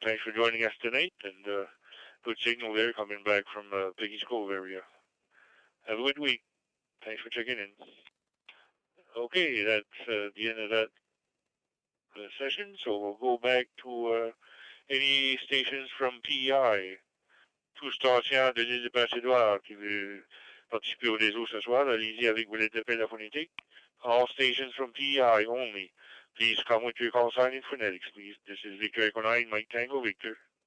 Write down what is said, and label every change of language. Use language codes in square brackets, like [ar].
[en] Thanks for joining us tonight, and good signal there coming back from Piggy's Cove area. Have a good week. Thanks for checking in. Okay, that's the end of that session, so we'll go back to any stations from PEI. [fr] Tout station de l'île de Passadoire qui veut participer au réseau ce soir, allez-y avec vos lettres d'appel à phonétique. [en] All stations from PEI only. Please come with your call sign in phonetics, please. This is Victor Echo 9, Mike Tango Victor.